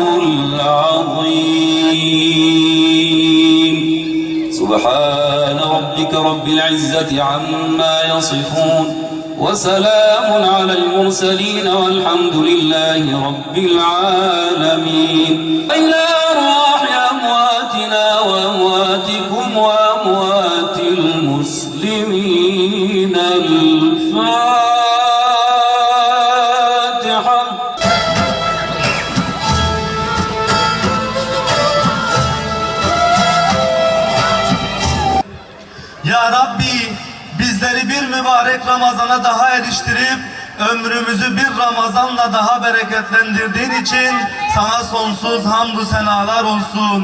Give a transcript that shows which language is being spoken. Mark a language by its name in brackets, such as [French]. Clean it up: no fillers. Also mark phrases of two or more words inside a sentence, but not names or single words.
[Arabic] العظيم سبحان ربك رب العزة عما يصفون وسلام على المرسلين والحمد لله رب العالمين إلى أرواح أمواتنا وأمواتكم وأموات المسلمين الفاتحة [Turkish] Ya Rabbi, bizleri bir mübarek Ramazan'a daha eriştirip ömrümüzü bir Ramazan'la daha bereketlendirdiğin için sana sonsuz hamdü senalar olsun.